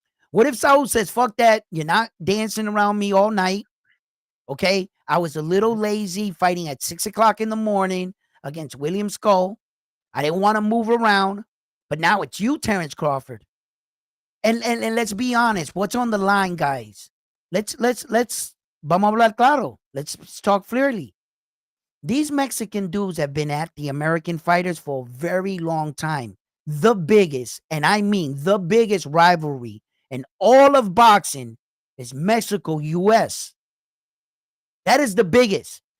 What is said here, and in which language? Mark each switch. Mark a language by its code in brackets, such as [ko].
[en] What if Saul says, fuck that, you're not dancing around me all night? Okay. I was a little lazy fighting at 6 o'clock in the morning against William Skull. I didn't want to move around, but now it's you, Terrence Crawford. And let's be honest, what's on the line, guys? Let's [es] vamos a hablar claro. [en] Let's talk clearly. These Mexican dudes have been at the American fighters for a very long time. The biggest, and I mean the biggest rivalry in all of boxing is Mexico US. That is the biggest.